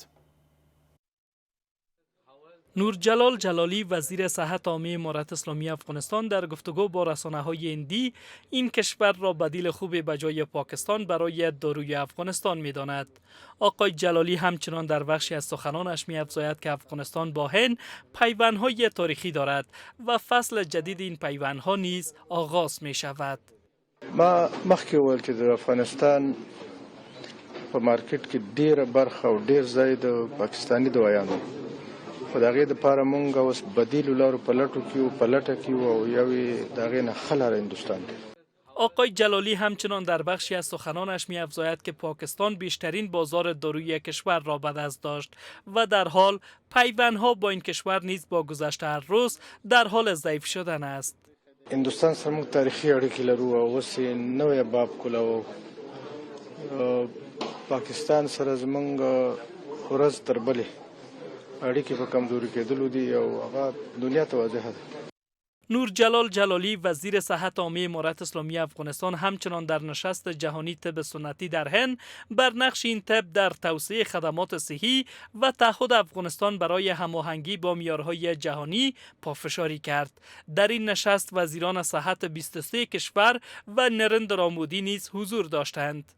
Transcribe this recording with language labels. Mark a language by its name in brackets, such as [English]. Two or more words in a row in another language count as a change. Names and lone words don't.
[Persian] نورجلال جلالی وزیر صحت عامه امارت اسلامی افغانستان در گفتگو با رسانه‌های هندی این کشور را بدیل خوبی به جای پاکستان برای داروی افغانستان می‌داند. آقای جلالی همچنان در بخشی از سخنانش می‌افزاید که افغانستان با هند پیوندهای تاریخی دارد و فصل جدید این پیوندها نیز آغاز می‌شود. [Pashto] ما مخکې وویل چې د افغانستان په مارکیټ کې ډیره برخه او ډیر ځای د پاکستاني دوايانو خو د هغې دپاره مونږ اوس بدیلو لارو په لټو کې یو په لټه کې یو او یو یې د هغې نه ښه لاره هندوستان دی. [Persian] آقای جلالی همچنان در بخشی از سخنانش می‌افزاید که پاکستان بیشترین بازار دارویی کشور را به دست داشت و در حال پیوندها با این کشور نیز با گذشت هر روز در حال ضعیف شدن است. [Pashto] هندوستان سره موږ تاریخي اړیکې لرو او اوس یې نوی باب کولاو. پاکستان سره زموږ ورځ تر بلې اړیکې په کمزوري کېدلو دي او هغه دنیا ته واضحه ده. [Persian] نور جلال جلالی وزیر صحت عامه امارت اسلامی افغانستان همچنان در نشست جهانی طب سنتی در هند بر نقش این طب در توسعه خدمات صحی و تعهد افغانستان برای هماهنگی با معیارهای جهانی پافشاری کرد. در این نشست وزیران صحت 23 کشور و نریندرا مودی نیز حضور داشتند.